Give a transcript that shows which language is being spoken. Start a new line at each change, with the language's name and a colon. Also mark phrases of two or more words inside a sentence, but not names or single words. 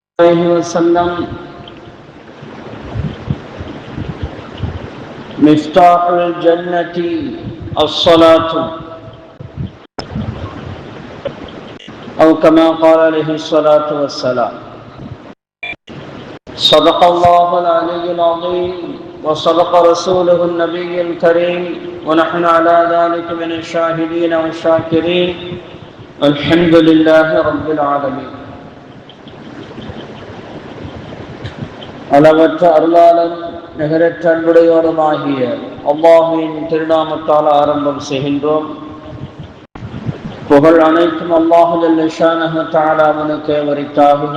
Arabic: عليه وسلم مفتاح الجنة الصلاة أو كما قال عليه الصلاة والسلام. صدق الله العلي العظيم وصدق رسوله النبي الكريم ونحن على ذلك من الشاهدين والشاكرين الحمد لله رب العالمين.
Tamil: அளவற்ற அருளாளன் நிகரற்ற அன்புடையோருமாகிய அல்லாஹ்வின் திருநாமத்தால் ஆரம்பம் செய்கின்றோம். புகழ் அனைத்தும் அல்லாஹ்
Arabic: جل شأنه
Tamil: தஆலாவுக்கே உரித்தாகுக.